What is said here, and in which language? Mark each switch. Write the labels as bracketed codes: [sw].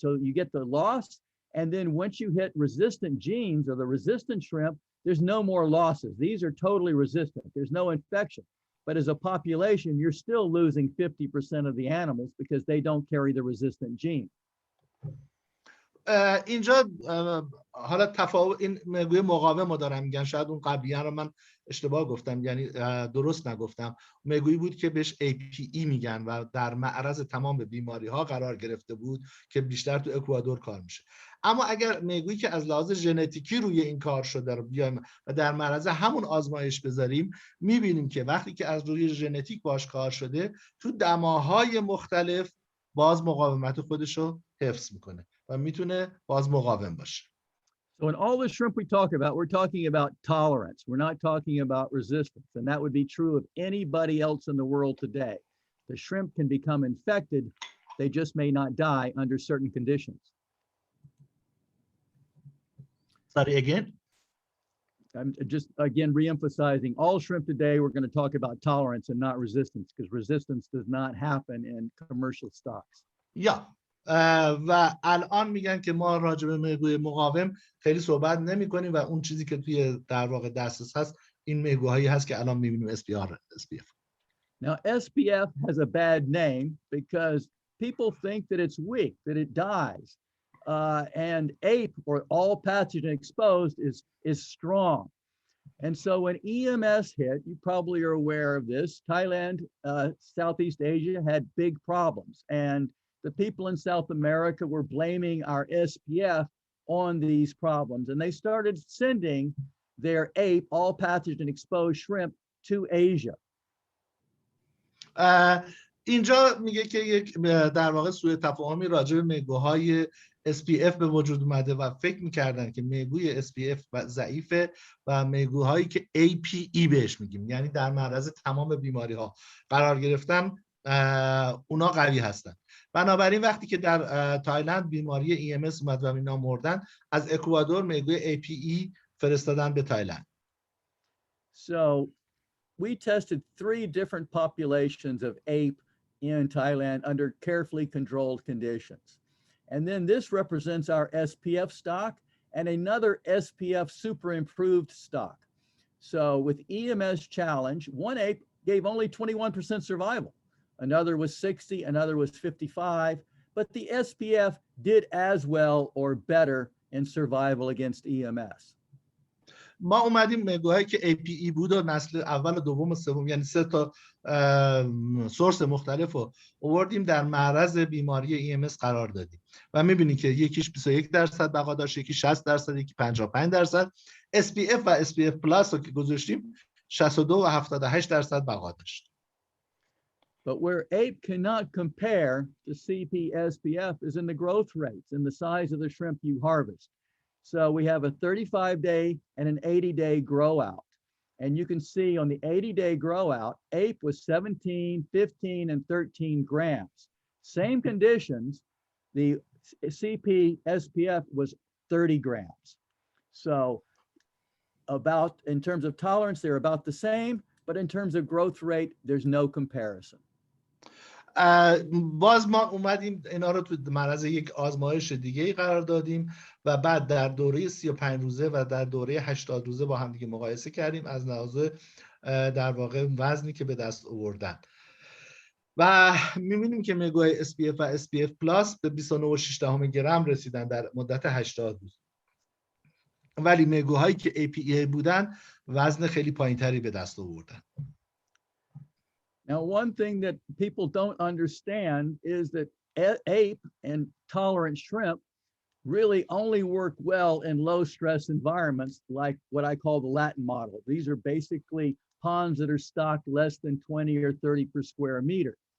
[en] So you get the loss. And then once you hit resistant genes or the resistant shrimp, there's no more losses. These are totally resistant. There's no infection. But as a population, you're still losing 50% of the animals because they don't carry the resistant gene. [fa] اینجا حالا تفاوت این میگوی مقاوم رو دارم میگن، شاید اون قبلیه رو من اشتباه گفتم، یعنی درست نگفتم. میگویی بود که بهش APE میگن و در معرض تمام بیماری ها قرار گرفته بود که بیشتر تو اکوادور کار میشه. اما اگر میگویی که از لحاظ ژنتیکی روی این کار شده رو بیایم و در معرض همون آزمایش بذاریم، میبینیم که وقتی که از روی ژنتیک باش کار شده تو دماهای مختلف باز مقاومت خودش رو حفظ میکنه و میتونه باز مقاوم باشه. [en] So in all the shrimp we talk about, we're talking about tolerance. We're not talking about resistance. And that would be true of anybody else in the world today. The shrimp can become infected. They just may not die under certain conditions. Sorry, again? I'm just, again, reemphasizing all shrimp today, we're going to talk about tolerance and not resistance, because resistance does not happen in commercial stocks. Yeah. [fa] و الان میگن که ما راجع به میگوی مقاوم خیلی صحبت نمی کنیم و اون چیزی که توی در واقع دسترس هست این میگوهایی هست که الان میبینیم SPF. [en] Now SPF has a bad name because people think that it's weak, that it dies. And APE, or all pathogen exposed, is strong. And so when EMS hit, you probably are aware of this, Thailand, Southeast Asia had big problems. And the people in South America were blaming our SPF on these problems. And they started sending their APE, all pathogen exposed shrimp, to Asia. [fa] اینجا میگه که یک در واقع سوء تفاهمی راجع به میگوهای SPF به وجود اومده و فکر میکردن که میگوی SPF ضعیفه و میگوهایی که APE بهش میگیم، یعنی در معرض تمام بیماری ها قرار گرفتن، اونا قوی هستن. بنابراین وقتی که در تایلند بیماری EMS اومد و اینا مردن، از اکوادور میگوی APE فرستادن به تایلند. [en] So we tested 3 different populations of ape in Thailand under carefully controlled conditions. And then this represents our SPF stock and another SPF super improved stock. So with EMS challenge, one ape gave only 21% survival. Another was 60, another was 55, but the SPF did as well or better in survival against EMS. [fa] ما اومدیم میگوهایی که APE بود و نسل اول و دوم و سوم، یعنی 3 تا سورس مختلف رو آوردیم در معرض بیماری EMS قرار دادیم و میبینید که یکیش 21% بقا داشت، یکی 60%، یکی 55%. SPF و SPF پلاس رو که گذاشتیم 62 و 78% بقا داشت. [en] But where ape cannot compare to CP SPF is in the growth rates and the size of the shrimp you harvest. So we have a 35-day and an 80-day grow out. And you can see on the 80-day grow out, ape was 17, 15, and 13 grams. Same conditions, the CP SPF was 30 grams. So about, in terms of tolerance, they're about the same, but in terms of growth rate, there's no comparison. [fa] باز ما اومدیم اینا رو تو معرض یک آزمایش دیگه قرار دادیم و بعد در دوره 35 روزه و در دوره 80 روزه با هم دیگه مقایسه کردیم از لحاظ در واقع وزنی که به دست آوردن و می‌بینیم که میگوهای SPF و SPF پلاس به 29.6 گرم رسیدن در مدت 80 روز، ولی میگوهایی که APA بودن وزن خیلی پایینتری به دست آوردن. [en] Now, one thing that people don't understand is that ape and tolerant shrimp really only work well in low stress environments like what I call the Latin model. These are basically ponds that are stocked less than 20 or 30 per square meter.